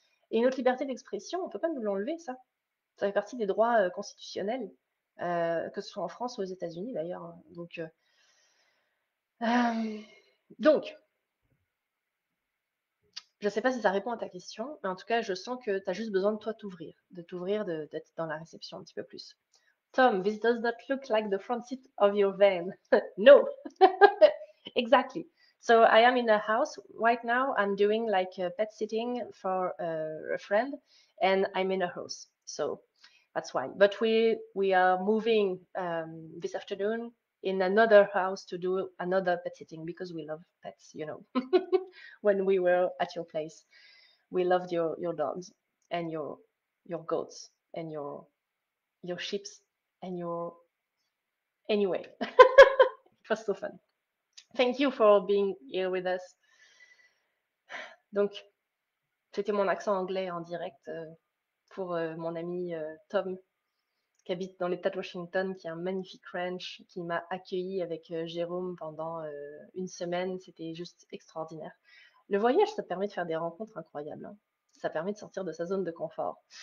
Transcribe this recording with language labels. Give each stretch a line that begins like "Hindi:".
French: Et notre liberté d'expression, on ne peut pas nous l'enlever, ça. Ça fait partie des droits constitutionnels, que ce soit en France ou aux États-Unis d'ailleurs. Euh, donc, je ne sais pas si ça répond à ta question, mais en tout cas, je sens que tu as juste besoin de toi t'ouvrir, d'être dans la réception un petit peu plus.
English: Tom, this does not look like the front seat of your van. No, exactly. So I am in a house right now. I'm doing like a pet sitting for a friend, and I'm in a house. So that's why. But we are moving this afternoon in another house to do another pet sitting because we love pets. You know, when we were at your place, we loved your dogs and your goats and your sheep and your anyway. It was so fun. Thank you for being here with us.
French: Donc, c'était mon accent anglais en direct pour mon ami Tom, qui habite dans l'État de Washington, qui est un magnifique ranch, qui m'a accueilli avec Jérôme pendant une semaine. C'était juste extraordinaire. Le voyage, ça permet de faire des rencontres incroyables. Hein. Ça permet de sortir de sa zone de confort.